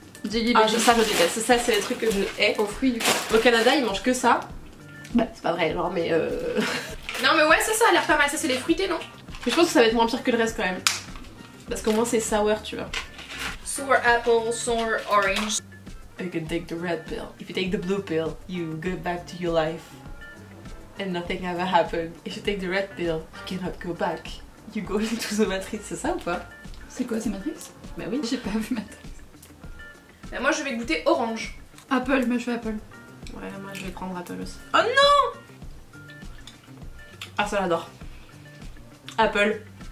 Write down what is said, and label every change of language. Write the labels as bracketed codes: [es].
[en] Jelly Ah belly. [fr] ça je déteste, ça c'est les trucs que je hais. Aux fruits du coup. Au Canada ils mangent que ça. Bah c'est pas vrai genre mais Non mais ouais ça a l'air pas mal, ça c'est les fruités non? Mais je pense que ça va être moins pire que le reste quand même. Parce qu'au moins c'est sour tu vois. [en] Sour apple, sour orange. You can take the red pill. If you take the blue pill, you go back to your life. And nothing ever happened. If you take the red pill, you cannot go back. You go into the Matrix, [fr] c'est ça ou pas? C'est quoi, c'est Matrix? Bah oui. J'ai pas vu Matrix. Bah, moi je vais goûter orange. Apple, moi je fais Apple. Ouais, moi je vais prendre Apple aussi. Oh non! Ah ça j'adore. Apple.